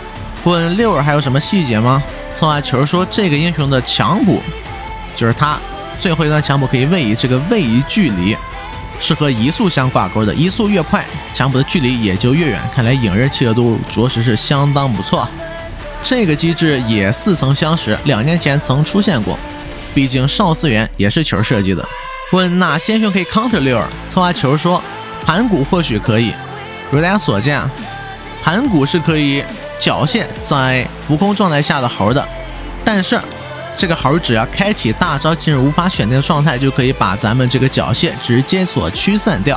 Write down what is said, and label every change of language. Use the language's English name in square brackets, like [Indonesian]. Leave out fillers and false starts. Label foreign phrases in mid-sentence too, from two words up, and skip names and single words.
[Chinese] 問六耳還有什麼細節嗎？策劃球說這個英雄的強补就是他最後一段強補可以位移，這個位移距離是和移速相掛鈎的，移速越快，强补的距離也就越遠。看來影刃契合度着實是相當不錯。這個機制也似曾相識，2年前曾出現過，畢竟少司元也是球設計的。問哪些英雄可以 counter 六耳？策劃球說盘古或許可以。如大家所見，盘古是可以缴械在浮空狀態下的猴的，但是這個猴只要開啟大招進入無法選定的狀態，就可以把咱們這個繳械直接所驅散掉。